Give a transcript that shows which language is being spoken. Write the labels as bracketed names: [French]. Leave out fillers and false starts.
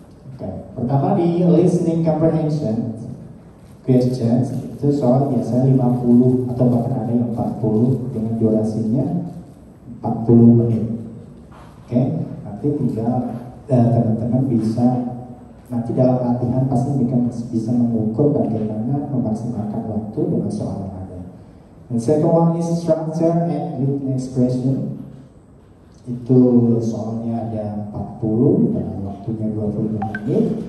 [Indonesian] Oke, pertama di listening comprehension questions itu soal biasanya 50 atau bahkan ada yang 40 dengan durasinya 40 menit. Oke, nanti tinggal teman-teman bisa nanti dalam latihan pasti bisa mengukur bagaimana memaksimalkan waktu dengan soal yang ada. [English] And second one is structure and written expression. [Indonesian] Itu soalnya ada 40 dan waktunya 25 menit.